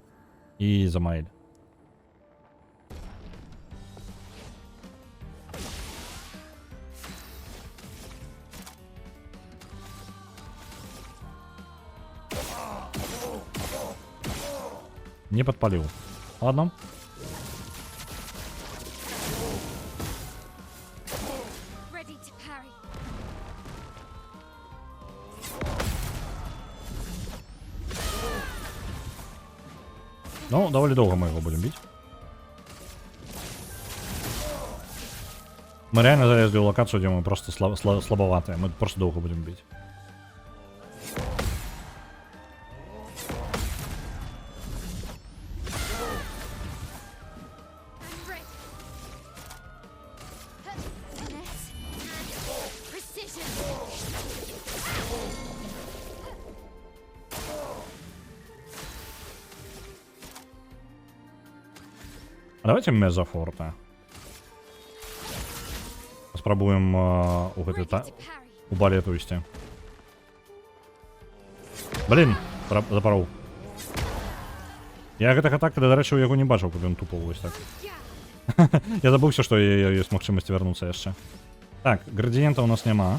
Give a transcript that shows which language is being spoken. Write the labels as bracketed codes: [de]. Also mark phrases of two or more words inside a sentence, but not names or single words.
[ru] І за Маэль. Не подпалил. Ладно. [en] Ready to parry. [ru] Ну, довольно долго мы его будем бить. Мы реально залезли в локацию, где мы просто слабоватые. Мы просто долго будем бить. [en] I'm ready. Finesse and precision. [ru] А давайте мезофорта. [be] Спробуем у гэтай [en] Ready to parry. [be] у балету ісці. Блін, запарол. Я гэтага так, да рэчы, у яго не бачыў, каб ён тупаў вось так. [en] Yeah. [be] Я забыўся, што ёсць магчымасць вярнуцца яшчэ. Так, градыента у нас няма.